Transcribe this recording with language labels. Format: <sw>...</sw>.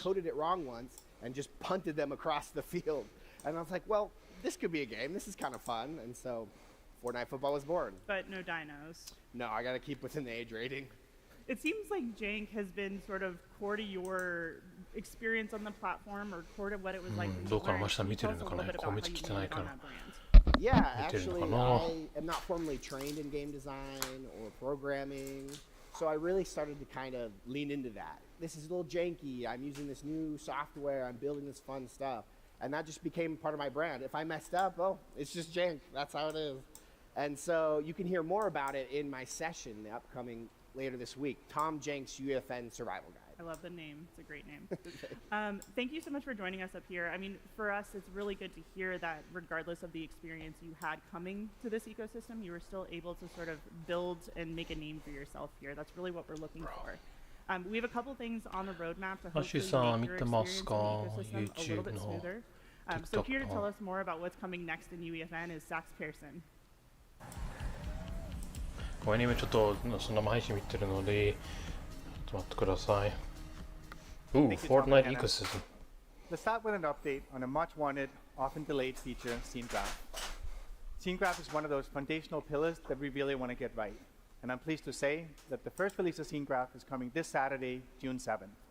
<en>coded it wrong once and just punted them across the field. And I was like, well, this could be a game. This is kind of fun. And so Fortnite football was born. But no dinos. No, I got to keep within the age rating. It seems like Jank has been sort of core to your experience on the platform or core to what it was like.</en> <ja>どうかな、真下見てるのかね。コメント来てないから。</ja> <en>Yeah, actually, I am not formally trained in game design or programming, so I really started to kind of lean into that. This is a little janky. I'm using this new software. I'm building this fun stuff. And that just became part of my brand. If I messed up, well, it's just jank. That's how it is. And so you can hear more about it in my session upcoming later this week, Tom Jank's UFN Survival Guide. I love the name. It's a great name. Thank you so much for joining us up here. I mean, for us, it's really good to hear that regardless of the experience you had coming to this ecosystem, you were still able to sort of build and make a name for yourself here. That's really what we're looking for. We have a couple things on the roadmap to hopefully make your experience in the ecosystem a little bit smoother. So here to tell us more about what's coming next in UEFN is Sax Pearson.</en> <ja>ごめんね、今ちょっと生配信見てるので、ちょっと待ってください。</ja> <en>Ooh, Fortnite ecosystem. Let's start with an update on a much wanted, often delayed feature, Scene Graph. Scene Graph is one of those foundational pillars that we really want to get right. And I'm pleased to say that the first release of Scene Graph is coming this Saturday, June 7th.</en>